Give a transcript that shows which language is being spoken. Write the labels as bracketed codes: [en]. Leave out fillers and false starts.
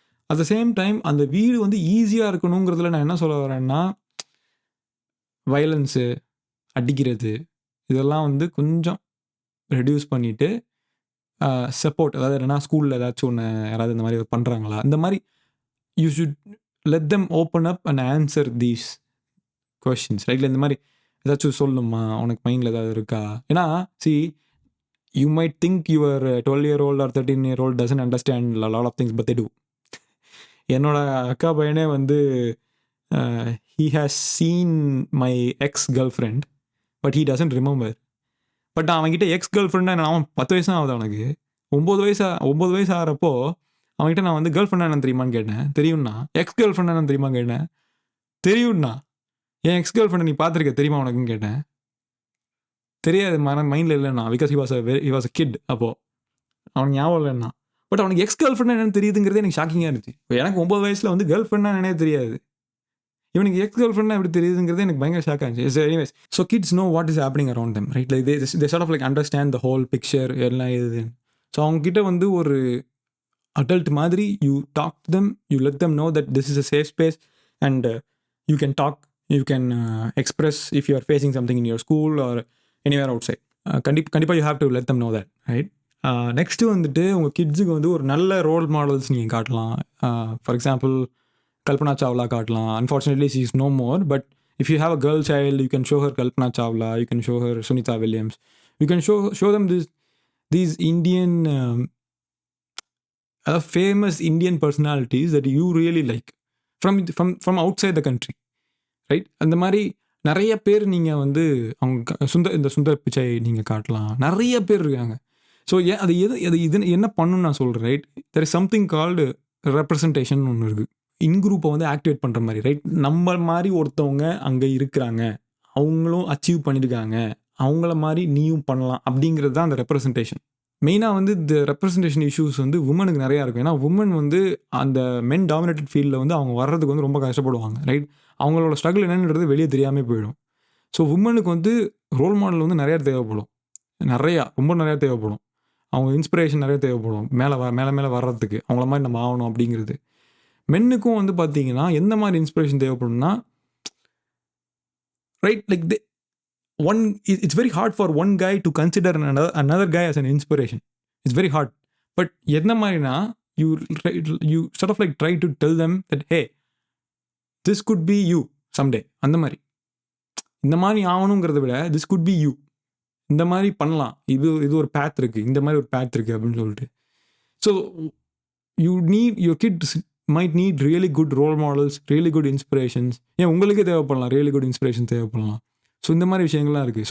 [en] at the same time [ta] அந்த வீடு ஈஸியாக இருக்கணுங்கிறதுல நான் என்ன சொல்ல வரேன்னா, வயலன்ஸு, அடிக்கிறது இதெல்லாம் கொஞ்சம் ரெடியூஸ் பண்ணிவிட்டு சப்போர்ட், அதாவது என்னென்னா ஸ்கூலில் ஏதாச்சும் ஒன்று யாராவது இந்த மாதிரி பண்ணுறாங்களா, இந்த மாதிரி [en] You should let them open up and answer these questions, right? [ta] இந்த மாதிரி ஏதாச்சும் சொல்லணுமா, உனக்கு மைண்டில் ஏதாவது இருக்கா? [en] ஏன்னா you might think your 12-year-old or 13-year-old doesn't understand a lot of things, but they do. [ta] என்னோட அக்கா பையனே [en] he has seen my ex-girlfriend, but he doesn't remember. [ta] But அவன்கிட்ட எக்ஸ் கேர்ள் ஃப்ரெண்டாக அவன் 10 வயசு தான் ஆகுது அவனுக்கு. 9 வயசு ஆகிறப்போ அவன்கிட்ட நான் கேர்ள் ஃப்ரெண்டாக என்னன்னு தெரியுமான்னு கேட்டேன். தெரியும்னா. எக்ஸ் கேர்ள் ஃப்ரெண்டாக என்னன்னு தெரியுமா கேட்டேன். தெரியும்னா. என் எக்ஸ் கேர்ள் ஃப்ரெண்டை நீ பார்த்துருக்க தெரியுமா உனக்குன்னு கேட்டேன். தெரியாது, மைண்டில் இல்லைண்ணா. [en] Because he was a kid அப்போது. [ta] அவனுக்கு ஞாபகம் இல்லைண்ணா. பட் அவனுக்கு எக்ஸ் கேர்ள் ஃப்ரெண்டாக என்னன்னு தெரியுதுங்கிறதே எனக்கு ஷாக்கிங்காக இருந்துச்சு. இப்போ எனக்கு 9 வயசில் கேர்ள் ஃப்ரெண்டாக என்னன்னே தெரியாது. இவனுக்கு எக்ஸ் கேர்ள் ஃப்ரெண்டாக எப்படி தெரியுதுங்கிறது எனக்கு பயங்கர ஷாக்காக இருந்துச்சு. [en] Anyways, so kids know what is happening around them, right? Like they sort of like understand the whole picture [ta] எல்லாம் எதுன்னு. [en] so [ta] அவங்ககிட்ட ஒரு adult மாதிரி [en] you talk to them, you let them know that this is a safe space and you can talk, you can express if you are facing something in your school or anywhere outside. கண்டிப்பாக you have to let them know that, right? [ta] Next உங்கள் கிட்ஸுக்கு ஒரு நல்ல role models நீங்கள் காட்டலாம். For example Kalpana Chawla காட்டலாம். [en] Unfortunately she is no more, but if you have a girl child, you can show her Kalpana Chawla, you can show her Sunita Williams, you can show them these Indian famous Indian personalities that you really like from outside the country, right? [ta] அந்த மாதிரி நிறைய பேர் நீங்கள் அவங்க சுந்தர் பிச்சை நீங்கள் காட்டலாம். நிறைய பேர் இருக்காங்க. ஸோ இது என்ன பண்ணணும்னு நான் சொல்கிறேன், right? [en] there is something called representation [ta] ஒன்று இருக்குது. இன்குரூப்பை ஆக்டிவேட் பண்ணுற மாதிரி, ரைட்? நம்ம மாதிரி ஒருத்தவங்க அங்கே இருக்கிறாங்க, அவங்களும் அச்சீவ் பண்ணியிருக்காங்க, அவங்கள மாதிரி நீயும் பண்ணலாம் அப்படிங்கிறது தான் அந்த ரெப்ரசன்டேஷன். மெயினாக இந்த ரெப்ரசன்டேஷன் இஷ்யூஸ் உமனுக்கு நிறையா இருக்கும். ஏன்னா உமன் அந்த மென் டாமினேட்டட் ஃபீல்டில் அவங்க வர்றதுக்கு ரொம்ப கஷ்டப்படுவாங்க, ரைட்? அவங்களோட ஸ்ட்ரகிள் என்னன்றது வெளியே தெரியாமல் போயிடும். ஸோ உமனுக்கு ரோல் மாடல் நிறையா தேவைப்படும், ரொம்ப நிறையா தேவைப்படும். அவங்க இன்ஸ்பிரேஷன் நிறைய தேவைப்படும் மேலே வர்றதுக்கு, அவங்கள மாதிரி நம்ம ஆகணும் அப்படிங்கிறது. மென்னுக்கும் பார்த்தீங்கன்னா எந்த மாதிரி inspiration தேவைப்படும்னா, right? [en] Like it's very hard for one guy to consider another guy as an inspiration. It's very hard. But [ta] எந்த மாதிரினா [en] You you sort of like try to tell them that hey this could be you someday. [ta] அந்த மாதிரி இந்த மாதிரி ஆகணுங்கிறத விட [en] this could be you. [ta] இந்த மாதிரி பண்ணலாம், இது ஒரு path இருக்கு, இந்த மாதிரி ஒரு path இருக்கு அப்படின்னு சொல்லிட்டு. [en] So you need your kids might need really good role models, really good inspirations. [ta] ஏன் உங்களுக்கே தேவைப்படலாம், ரியலி குட் இன்ஸ்பிரேஷன் தேவைப்படலாம். ஸோ இந்த மாதிரி விஷயங்கள்லாம் இருக்குது.